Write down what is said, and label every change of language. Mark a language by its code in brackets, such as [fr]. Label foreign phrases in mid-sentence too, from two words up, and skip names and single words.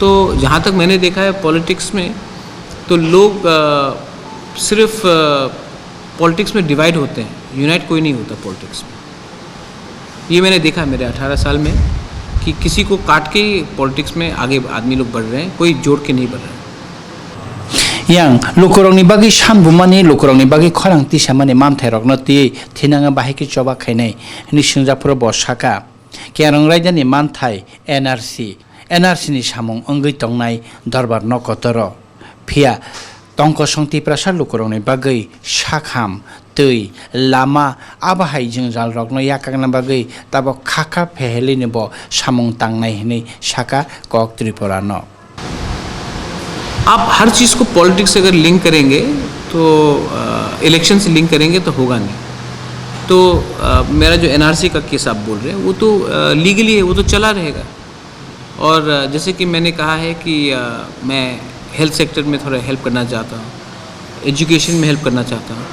[hi] तो जहाँ तक मैंने देखा है पॉलिटिक्स में, तो लोग सिर्फ पॉलिटिक्स में डिवाइड होते हैं, यूनाइट कोई नहीं होता पॉलिटिक्स में। ये मैंने देखा मेरे 18 साल में कि किसी को काट के पॉलिटिक्स में आगे आदमी लोग बढ़ रहे हैं, कोई जोड़ के नहीं बढ़ रहे हैं। [trp] yang lukurongni bagi sanbumani lukurongni bagi khorang tisamani mamthairokno ti thinanga bahiki choba khainai ni singjapro bosaka kerong raidani manthai NRC ni samung ongoi tongnai darbar nokotoro phia tongko songti prasar lukurongni bagi sakham tui lama abahai jingjal rokno yakagna bagi tabo khakha pheheli nebo samung tangnai hini saka kok tripura no [hi] आप हर चीज़ को पॉलिटिक्स से अगर लिंक करेंगे तो इलेक्शन से लिंक करेंगे तो होगा नहीं। तो मेरा जो एनआरसी का केस आप बोल रहे हैं वो तो लीगली है, वो तो चला रहेगा। और जैसे कि मैंने कहा है कि मैं [en] health sector [hi] में थोड़ा हेल्प करना चाहता हूँ, एजुकेशन में हेल्प करना चाहता हूँ।